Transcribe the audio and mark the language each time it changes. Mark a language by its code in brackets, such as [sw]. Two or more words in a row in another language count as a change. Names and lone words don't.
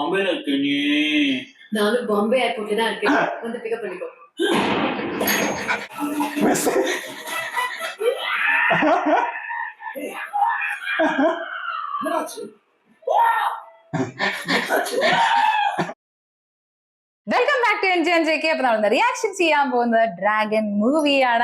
[ta] பாம்பேல இருக்க நீ? நானும் பாம்பே ஏர்போர்ட்ல தான் இருக்கேன். வந்து பிக்கப் பண்ணிக்கோ. [en] welcome back to NJNJK. [ml] അപ്പൊ നമ്മൾ റിയാക്ഷൻ ചെയ്യാൻ പോകുന്നത് ഡ്രാഗൺ മൂവിയാണ്.